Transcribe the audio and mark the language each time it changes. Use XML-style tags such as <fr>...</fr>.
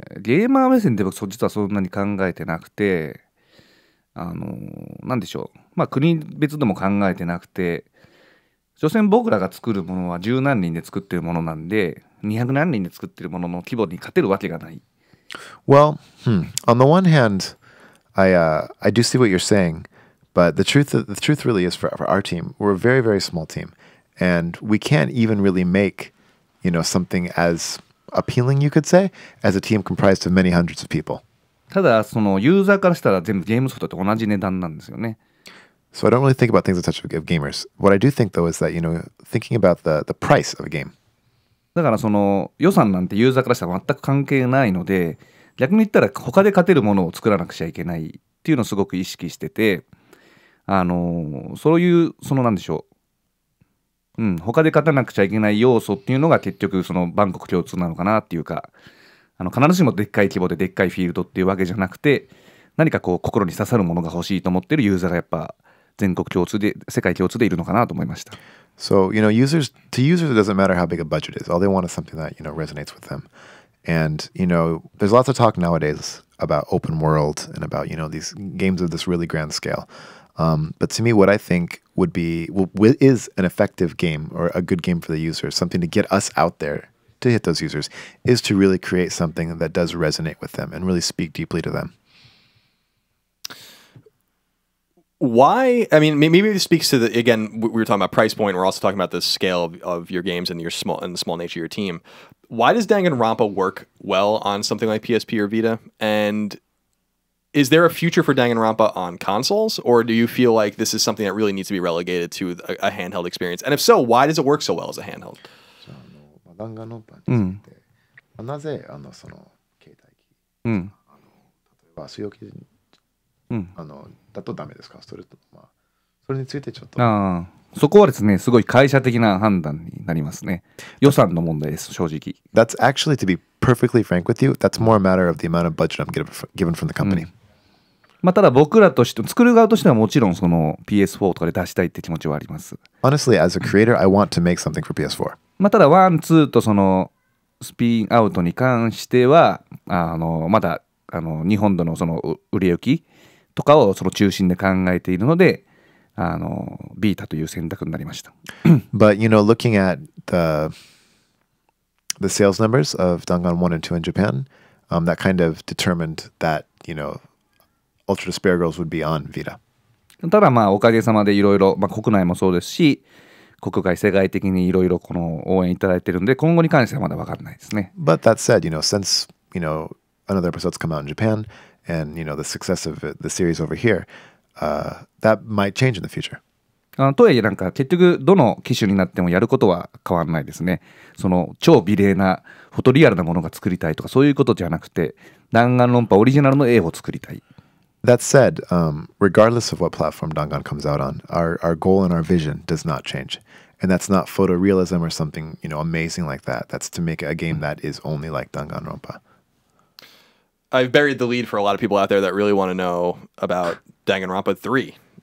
<ja>ゲーマー目線で僕実はそんなに考えてなくて、なんでしょう、国別でも考えてなくて、所詮僕らが作るものは十何人で作ってるものなんで、200何人で作ってるものの規模に勝てるわけがない。</ja> <en>Well, on the one hand, I do see what you're saying, but the truth really is for our team, we're a very, very small team, and we can't even really make, something as appealing, you could say, as a team comprised of many hundreds of people.</en> <ja>ただユーザーからしたら全部ゲームソフトと同じ値段なんですよね。</ja> <en>So I don't really think about things as such of gamers. What I do think though is that, thinking about the price of a game.</en> <ja>だから予算なんてユーザーからしたら全く関係ないので、逆に言ったら他で勝てるものを作らなくちゃいけないっていうのをすごく意識してて、そういうなんでしょう、他で勝たなくちゃいけない要素っていうのが結局万国共通なのかなっていうか、必ずしもでっかい規模ででっかいフィールドっていうわけじゃなくて、何か心に刺さるものが欲しいと思ってるユーザーがやっぱ全国共通で世界共通でいるのかなと思いました。</ja> <en>So, users, it doesn't matter how big a budget is. All they want is something that, resonates with them. And, there's lots of talk nowadays about open world and about, these games of this really grand scale. But to me, what I think is an effective game or a good game for the user, something to get us out there to hit those users, is to really create something that does resonate with them and really speak deeply to them. Why? I mean, maybe it speaks to the, again, we were talking about price point. We're also talking about the scale of your games and the small nature of your team. Why does Danganronpa work well on something like PSP or Vita? And is there a future for Danganronpa on consoles, or do you feel like this is something that really needs to be relegated to a handheld experience? And if so, why does it work so well as a handheld?</en> <ja>danganronpaについて、なぜその携帯機、例えば据え置きだとダメですか？それとそれについてちょっと。そこはですね、すごい会社的な判断になりますね。予算の問題です、正直。</ja> <en>That's actually, to be perfectly frank with you, that's more a matter of the amount of budget I'm given from the company.</en> <ja>ただ僕らとして作る側としてはもちろんその PS4 とかで出したいって気持ちはあります。</ja> <en>Honestly, as a creator, I want to make something for PS4.</en> <ja>ただ1、2とそのスピンアウトに関してはまだ日本でのその売れ行きとかをその中心で考えているのでビータという選択になりました。</ja> <en>But looking at the sales numbers of Dangan 1 and 2 in Japan, that kind of determined that Ultra Despair Girls would be on Vita.</en> <ja>ただおかげさまでいろいろ国内もそうですし国外世界的にいろいろこの応援いただいてるんで今後に関してはまだ分からないですね。</ja> <en>But that said, since another episode's come out in Japan and the success of the series over here, that might change in the future.</en> <ja>とはいえ結局どの機種になってもやることは変わらないですね。その超美麗なフォトリアルなものが作りたいとかそういうことじゃなくて弾丸論破オリジナルの絵を作りたい。</ja> <en>That said, regardless of what platform Dangan comes out on, our goal and our vision does not change. And that's not photorealism or something, amazing like that. That's to make a game that is only like Danganronpa. I've buried the lead for a lot of people out there that really want to know about Danganronpa 3.</en>